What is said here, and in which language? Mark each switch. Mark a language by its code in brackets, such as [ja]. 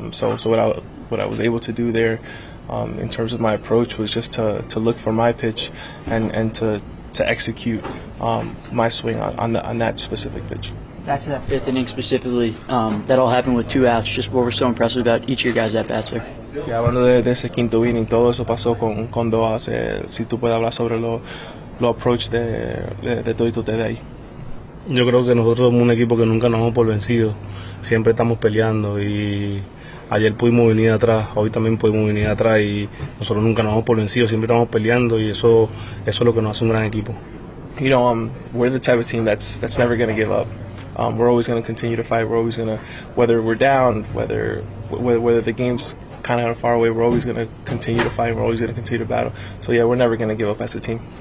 [en] So what I was able to do there, in terms of my approach, was just to look for my pitch and to execute my swing on that specific pitch. Back to that fifth inning specifically, that all happened with 2 outs. Just what were so impressive about each of your guys at bats there? [es] Yeah, hablando de ese quinto inning, todo eso pasó con 2 outs. Si tú puedes hablar sobre lo approach de todo ustedes ahí. Yo creo que nosotros somos un equipo que nunca nos damos por vencidos, siempre estamos peleando y ayer pudimos venir atrás, hoy también pudimos venir atrás y nosotros nunca nos damos por vencidos, siempre estamos peleando y eso es lo que nos hace un gran equipo. [en] You know, we're the type of team that's never going to give up. We're always going to continue to fight. We're always going to, whether we're down, whether the game's kind of far away, we're always going to continue to fight. We're always going to continue to battle. So yeah, we're never going to give up as a team.